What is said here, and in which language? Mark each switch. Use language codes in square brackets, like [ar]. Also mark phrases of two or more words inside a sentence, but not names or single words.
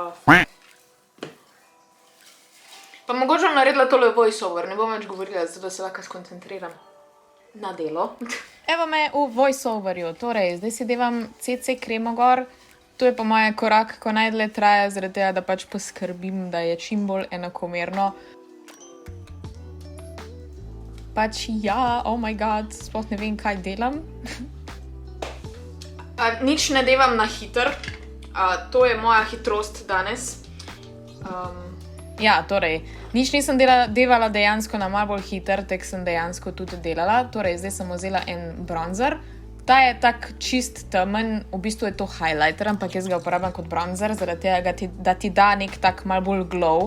[sl] Pa mogoče bom naredila tole voiceover, ne bom več govorila, zato da se lahko skoncentriram na delo. Evo me v voiceoverju, torej, zdaj si devam CC kremo gor. To je po moje korak, ko najdlje traja, zaradi tega, da pač poskrbim, da je čim bolj enakomerno. Pač ja, [en] oh my god, [sl] sploh ne vem, kaj delam. Nič ne devam na hiter, to je moja hitrost danes. Ja, torej, nič nisem devala dejansko na malo bolj hiter, tek sem dejansko tudi delala. Torej, zdaj sem vzela en bronzer. Ta je tak čist temen, v bistvu je to highlighter, ampak jaz ga uporabljam kot bronzer, zaradi tega, da ti da nek tak malo bolj glow.